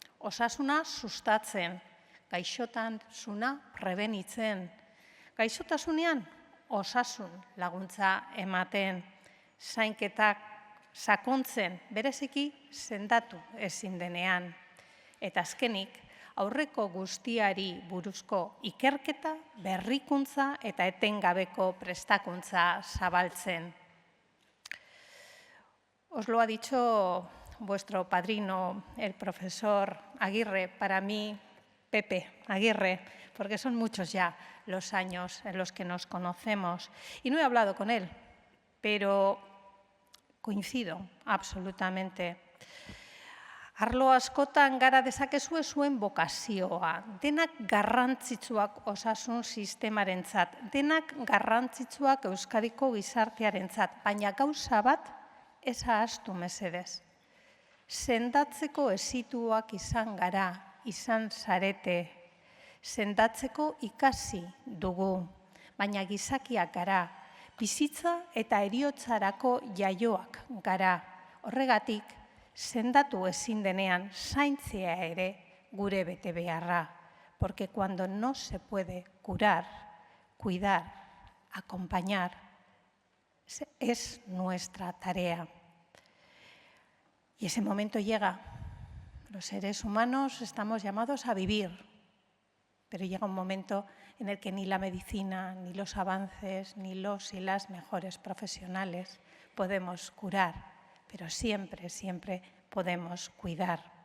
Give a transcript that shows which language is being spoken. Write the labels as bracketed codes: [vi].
[eu] Osasuna sustatzen, gaixotasuna prebenitzen, gaixotasunean osasun laguntza ematen, zainketak sakontzen, bereziki sendatu ezin denean. Eta azkenik, aurreko guztiari buruzko ikerketa, berrikuntza eta etengabeko prestakuntza zabaltzen. [es] Os lo ha dicho vuestro padrino, el profesor Aguirre, para mí, Pepe Aguirre, porque son muchos ya los años en los que nos conocemos. Y no he hablado con él, pero coincido absolutamente. [eu] Arlo askotan gara dezakezue zuen bokazioa, denak garrantzitsuak osasun sistemarentzat, denak garrantzitsuak Euskadiko gizartearentzat, baina gauza bat ez ahaztu mesedez. Sendatzeko ezituak izan gara, izan zarete, sendatzeko ikasi dugu, baina gizakiak gara, bizitza eta heriotzarako jaioak gara, horregatik, sendatu ezin denean zaintzea ere gure betebeharra, [es] porque cuando no se puede curar, cuidar, acompañar, es nuestra tarea. Y ese momento llega. Los seres humanos estamos llamados a vivir, pero llega un momento en el que ni la medicina, ni los avances, ni los y las mejores profesionales podemos curar, pero siempre, siempre podemos cuidar.